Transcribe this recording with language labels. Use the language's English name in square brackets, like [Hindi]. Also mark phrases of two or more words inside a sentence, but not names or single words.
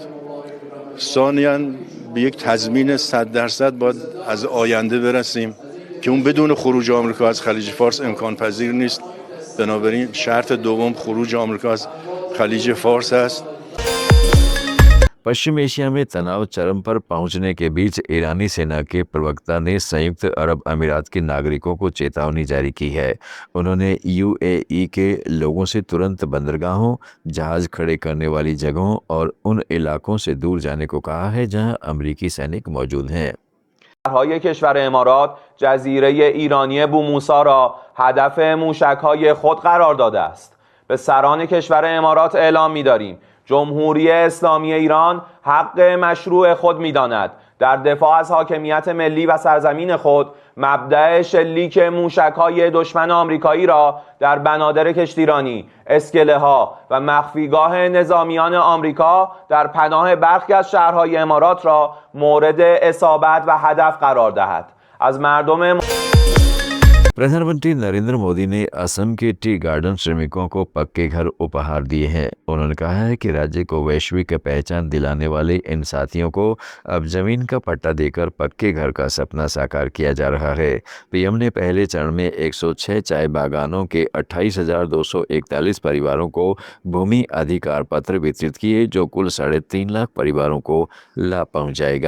[Persian] ثانیاً به یک تضمین 100% باید از آینده برسیم که اون بدون خروج آمریکا از خلیج فارس امکان پذیر نیست. بنابراین شرط دوم خروج آمریکا از خلیج فارس است. [Hindi] पश्चिम एशिया में तनाव चरम पर पहुंचने के बीच ईरानी सेना के प्रवक्ता ने संयुक्त अरब अमीरात के नागरिकों को चेतावनी जारी की है। उन्होंने यूएई के लोगों से तुरंत बंदरगाहों, जहाज खड़े करने वाली जगहों और उन इलाकों से दूर जाने को कहा है जहां अमेरिकी सैनिक मौजूद हैं। [Persian] های کشور امارات جزیره ایرانی بوموسا را هدف موشک‌های خود قرار داده است. به سران کشور امارات اعلام می‌داریم جمهوری اسلامی ایران حق مشروع خود می‌داند در دفاع از حاکمیت ملی و سرزمین خود مبدأ شلیک موشک‌های دشمن آمریکایی را در بنادر کشتیرانی، اسکله‌ها و مخفیگاه نظامیان آمریکا در پناه برخی از شهرهای امارات را مورد اصابت و هدف قرار دهد. از مردم [Hindi] प्रधानमंत्री नरेंद्र मोदी ने असम के टी गार्डन श्रमिकों को पक्के घर उपहार दिए हैं। उन्होंने कहा है कि राज्य को वैश्विक पहचान दिलाने वाले इन साथियों को अब जमीन का पट्टा देकर पक्के घर का सपना साकार किया जा रहा है। पीएम ने पहले चरण में 106 चाय बागानों के 28,241 परिवारों को भूमि अधिकार पत्र वितरित किए, जो कुल 3.5 लाख परिवारों को लाभ पहुंचाएगा।